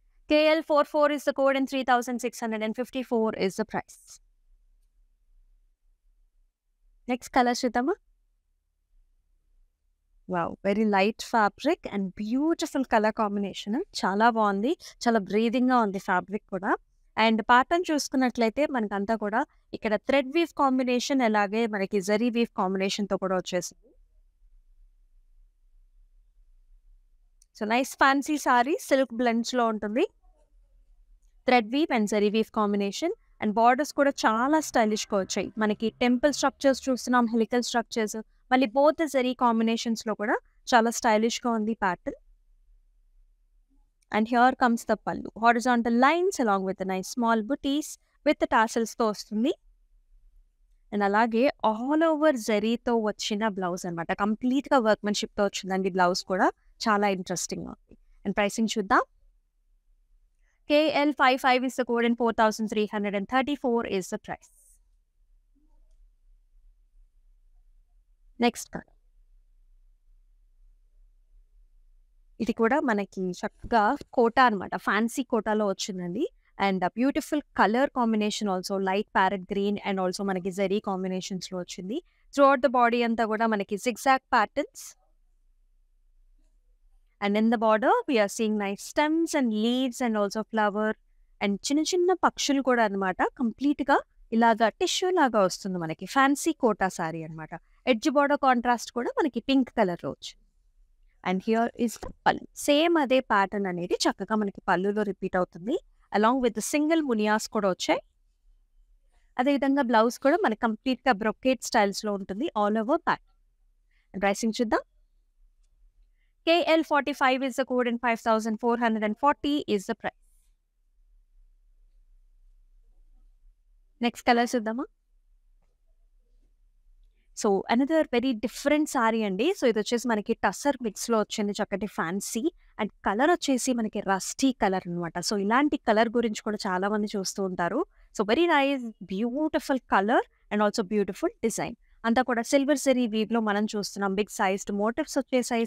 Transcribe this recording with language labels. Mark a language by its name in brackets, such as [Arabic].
[English] KL44 is the code and 3654 is the price. Next color [Telugu] చూద్దామా? Wow! [English] Very light fabric and beautiful colour combination. [Telugu] చాలా బాగుంది. చాలా బ్రీదింగ్గా ఉంది fabric కూడా. And pattern చూసుకున్నట్లయితే మనకంతా కూడా ఇక్కడ [English] thread weave combination [Telugu] అలాగే మనకి జరీ వీవ్ కాంబినేషన్తో కూడా వచ్చేసింది. [English] So nice fancy sari. [Telugu] Silk బ్లెండ్స్లో ఉంటుంది. [English] Thread weave and zari weave combination. [Telugu] And borders కూడా చాలా స్టైలిష్గా వచ్చాయి. మనకి [English] temple structures [Telugu] చూస్తున్నాం, హెలికల్ స్ట్రక్చర్స్, మళ్ళీ బోత్ జరీ కాంబినేషన్స్లో కూడా చాలా స్టైలిష్గా ఉంది pattern. [English] And here comes the pallu. Horizontal lines along with nice small butis with టాసిల్స్తో [Telugu] వస్తుంది. అండ్ అలాగే ఆల్ ఓవర్ జరీతో వచ్చిన బ్లౌజ్ అనమాట. కంప్లీట్గా వర్క్మెన్షిప్తో వచ్చిందండి బ్లౌజ్ కూడా. [English] చాలా ఇంట్రెస్టింగ్గా [Telugu] ఉంది. అండ్ ప్రైసింగ్ చూద్దాం. [English] KL55 is the code and 4334 is the price. Next color. [Telugu] ఇది కూడా మనకి చక్కగా కోటా అనమాట. ఫ్యాన్సీ కోటాలో వచ్చిందండి. [English] And beautiful colour combination also light parrot green and also మనకి జరీ కాంబినేషన్స్లో వచ్చింది. Throughout the body [Telugu] అంతా కూడా మనకి [English] zigzag patterns. And in the border, we are seeing nice stems and leaves and also flower. And [Telugu] చిన్న చిన్న పక్షులు కూడా అనమాట. కంప్లీట్గా ఇలాగా టిష్యూ లాగా వస్తుంది మనకి. ఫ్యాన్సీ కోటా సారీ అనమాట. ఎడ్జ్ బార్డర్ కాంట్రాస్ట్ కూడా మనకి పింక్ కలర్లో వచ్చింది. [English] And here is the pallu. [Telugu] సేమ్ అదే ప్యాటర్న్ అనేది చక్కగా మనకి పళ్ళులో రిపీట్ అవుతుంది. [English] along with single munias [Telugu] కూడా వచ్చాయి. అదేవిధంగా బ్లౌజ్ కూడా మనకి కంప్లీట్గా బ్రొకేట్ స్టైల్స్లో ఉంటుంది. [English] All over pattern. And pricing [Telugu] చూద్దాం. [English] KL45 is the code and 5440 is the price. Next color [Telugu] చూద్దామా? [English] So another very different sari అండి. [Telugu] సో ఇదొచ్చేసి మనకి టస్సర్ మిక్స్‌లో వచ్చింది చక్కటి ఫ్యాన్సీ అండ్ కలర్ వచ్చేసి మనకి రస్టీ కలర్ అనమాట. సో ఇలాంటి కలర్ గురించి కూడా చాలా మంది చూస్తూ ఉంటారు. [English] So very nice beautiful colour and also beautiful design. [Telugu] అంతా కూడా సిల్వర్ జరీ వీవ్‌లో మనం చూస్తున్నాం. బిగ్ సైజ్డ్ మోటివ్స్ వచ్చేసాయి.